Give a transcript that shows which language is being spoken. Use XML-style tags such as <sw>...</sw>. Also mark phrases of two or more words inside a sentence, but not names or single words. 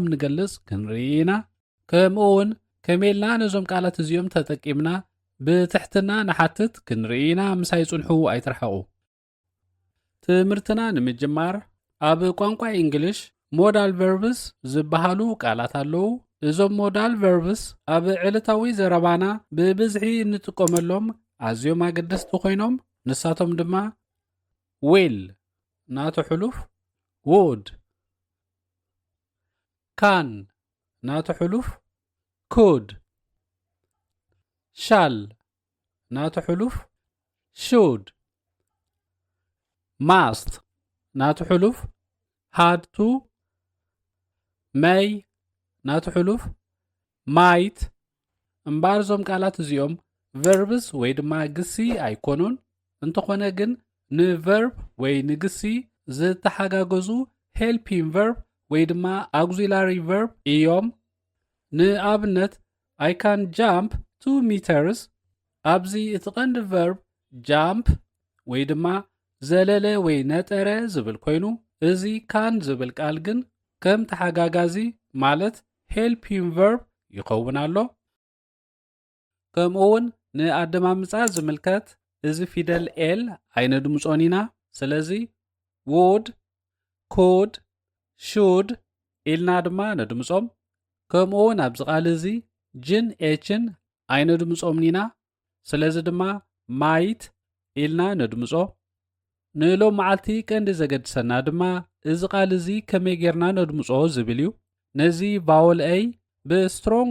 <ti>ንገልጽ ክንርኢና ከምኡውን ከመይልና ነዞም ቃላት እዚኦም ተጠቂምና ብትሕትና ንሓትት ክንርኢና ምሳይ ጽንሑ ኣይትርሐቑ። ትምህርትና ንምጅማር ኣብ ቋንቋ እንግሊሽ</ti> <en>modal verbs</en> <ti>ዝበሃሉ ቃላት ኣለዉ። እዞም</ti> <en>modal verbs</en> <ti>ኣብ ዕለታዊ ዘረባና ብብዝሒ እንጥቀመሎም ኣዝዮም ኣገደስቲ ኮይኖም ንሳቶም ድማ ዊል ናቱ ሕሉፍ would can ናቱ ሕሉፍ</ti> <en>could shall</en> <ti>ናቱ ሕሉፍ</ti> <en>should must</en> <ti>ናቱ ሕሉፍ</ti> <en>had to may</en> <ti>ናቱ ሕሉፍ might እምበር ዞም ቃላት እዚኦም verbs ወይ ድማ ግሲ ኣይኮኑን። እንተኾነ ግን ንቨርብ ወይ ንግሲ ዝተሓጋገዙ</ti> <en>helping verb</en> <ti>ወይ ድማ</ti> <en>auxiliary verb</en> <ti>እዮም። ንኣብነት</ti> <en>I can jump 2 meters</en> <ti>ኣብዚ እቲ ቀንዲ</ti> <en>verb jump</en> <ti>ወይ ድማ ዘለለ ወይ ነጠረ ዝብል ኮይኑ እዚ can ዝብል ቃል ግን ከም ተሓጋጋዚ ማለት</ti> <en>helping verb</en> <ti>ይኸውን ኣሎ። ከምኡውን ንኣደማምፃ ዝምልከት እዚ ፊደል ኤል ኣይነድምፆን ኢና። ስለዚ</ti> <en>would could should</en> <ti>ኢልና ድማ ነድምፆም። ከምኡውን ኣብዚ ቃል እዚ ጅን ኤችን ኣይነድምፆም ኢና። ስለዚ ድማ might ኢልና ነድምፆ። ንሎም መዓልቲ ቀንዲ ዘገድሰና ድማ እዚ ቃል እዚ ከመይ ጌርና ነድምፆ ዝብል እዩ። ነዚ</ti> <en>vowel A</en> <ti>ብስትሮንግ</ti>